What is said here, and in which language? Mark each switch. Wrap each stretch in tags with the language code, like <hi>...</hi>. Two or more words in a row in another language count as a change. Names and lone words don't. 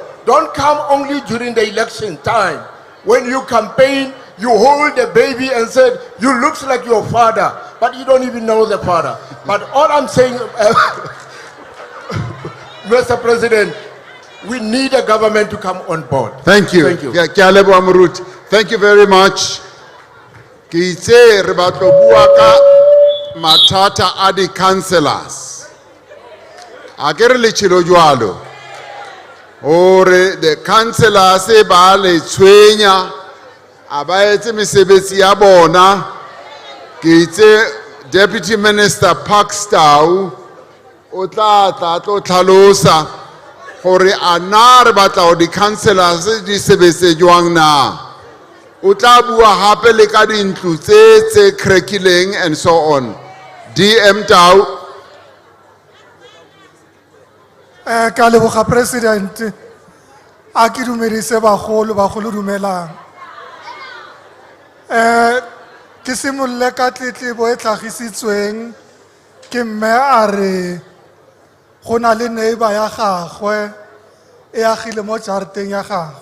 <en>Don't come only during the election time. When you campaign, you hold the baby and said, you looks like your father, but you don't even know the father. But all I'm saying, Mr. President, we need a government to come on board. Thank you. Thank you.</en> <st>Ke a leboha moruti.</st> <en>Thank you very much.</en> <st>Ke itse re batla ho bua ka matata a di councillors. A ke re le tshelo jwalo. Hore</st> <en>the councillors</en> <st>ba le tshwenya a ba etse mesebetsi ya bona. Ke itse Deputy Minister Pakstow o tla tlo tlhalosa gore a na re batla ho di councillors di sebetse jwang na. O tla bua hape le ka dintlu tse</st> <en>crackling and so on.</en> <st>DM Tau.</st> <tn>Ka leboga President, a ke dumedise bagolo dumelang. Ke simolle ka tletlebo e tlhagisitsweng ke mme a re go na le neighbor ya gagwe e agile mo jarateng ya gagwe.</tn>